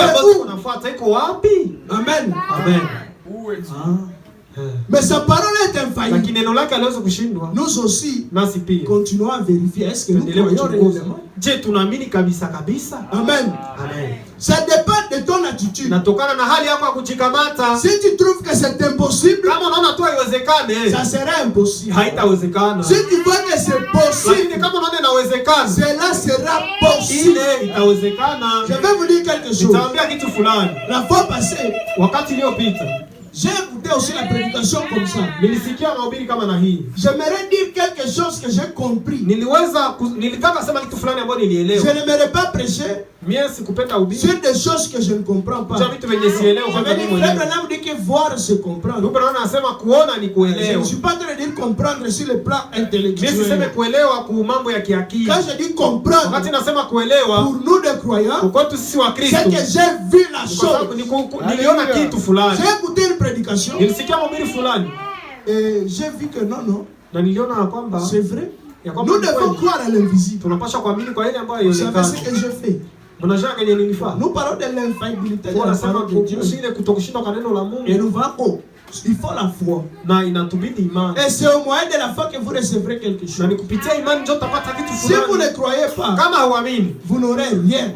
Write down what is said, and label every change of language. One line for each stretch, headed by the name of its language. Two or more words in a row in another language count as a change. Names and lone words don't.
French: Amen. Mais sa parole est infaillible. Nous aussi continuons à vérifier. Est-ce que nous croyons réellement? Amen. Ça dépend de ton attitude.
Swahili: Natokana na hali yako ya kujikamata.
French: Si tu trouves que c'est impossible,
Swahili: kama unaona tu haiwezekane,
French: ça sera impossible.
Swahili: Haitawezekana.
French: Si tu vois que c'est possible,
Swahili: lakini kama unaona inawezekana,
French: cela sera possible.
Swahili: Ile itawezekana.
French: Je vais vous dire quelque chose.
Swahili: Nitaambia kitu fulani.
French: La fois passée,
Swahili: wakati iliyopita,
French: j'ai écouté aussi la prédication comme ça.
Swahili: Nilisikia mahubiri kama na hii.
French: J'aimerais dire quelque chose que j'ai compris.
Swahili: Nilitaka sema kitu fulani ambacho nilielewa.
French: Je n'aimerais pas prêcher sur des choses que je ne comprends pas.
Swahili: Vitu venye sielewa kwanza mimi mwenyewe.
French: Frère dit que voir c'est comprendre.
Swahili: Ndugu anasema kuona ni kuelewa.
French: Je ne suis pas en train de dire comprendre sur le plan intellectuel.
Swahili: Mimi siseme kuelewa kwa mambo ya kiakili.
French: Quand je dis comprendre,
Swahili: wakati nasema kuelewa,
French: pour nous des croyants,
Swahili: kwa kwetu sisi wa Kristo,
French: c'est que j'ai vu la chose.
Swahili: Niliona kitu fulani.
French: J'ai écouté une prédication.
Swahili: Nilisikia mahubiri fulani.
French: Et j'ai vu que non.
Swahili: Na niliona kwamba
French: c'est vrai. Nous devons croire à l'invisible.
Swahili: Tunapaswa kuamini kwa ile ambayo haionekani.
French: Vous savez ce que je fais? Nous parlons de l'infaillibilité de la parole de Dieu. Et nous voyons il faut la foi. Et c'est au moyen de la foi que vous recevrez quelque chose. Si vous ne croyez pas, vous n'aurez rien.